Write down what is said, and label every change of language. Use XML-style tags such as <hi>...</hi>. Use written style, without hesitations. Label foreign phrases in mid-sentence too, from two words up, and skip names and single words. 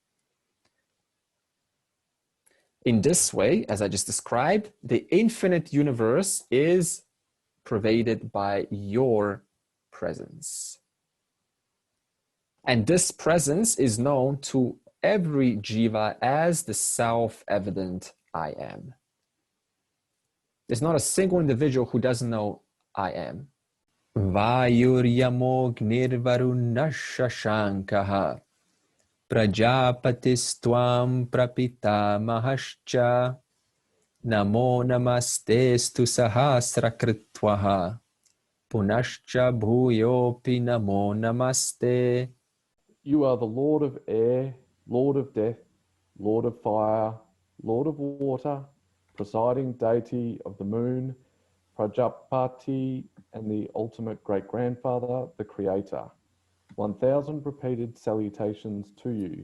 <en>In this way, as I just described, the infinite universe is pervaded by your presence. And this presence is known to every jiva as the self-evident I am. There's not a single individual who doesn't know I am.</en> <sa>Vayuryamognivarunashashankaha Prajapatis prapita mahascha Namo namastestu sahasrakritvaha Punascha bhuyopi namo namaste.</sa> <en>You are the Lord of air, Lord of death, Lord of fire, Lord of water, presiding deity of the moon, Prajapati, and the ultimate great-grandfather, the Creator. 1,000 repeated salutations to you.</en>